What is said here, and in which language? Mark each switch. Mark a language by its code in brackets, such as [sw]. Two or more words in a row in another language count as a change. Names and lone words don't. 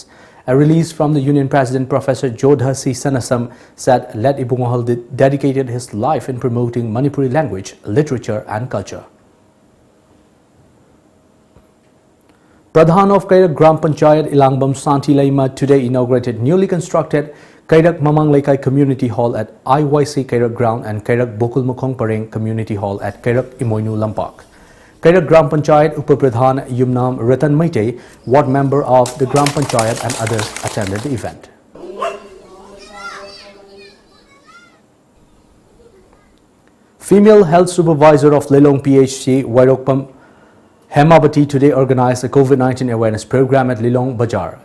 [en] A release from the Union President Professor Jodha C. Sanasam said Led Ibungahal dedicated his life in promoting Manipuri language, literature and culture. Pradhan of Kairak Gram Panchayat Ilangbam Santi Laima today inaugurated newly constructed Kairak Mamang Laikai Community Hall at IYC Kairak Ground and Kairak Bokul Mukhong Pareng Community Hall at Kairak Imoinu Lampak. Kairak Gram Panchayat Upapradhan Yumnam Ratan Maite, ward member of the Gram Panchayat and others attended the event. Female Health Supervisor of Lelong PHC Wairokpam Hemabati today organized a COVID-19 awareness program at Lelong Bajar.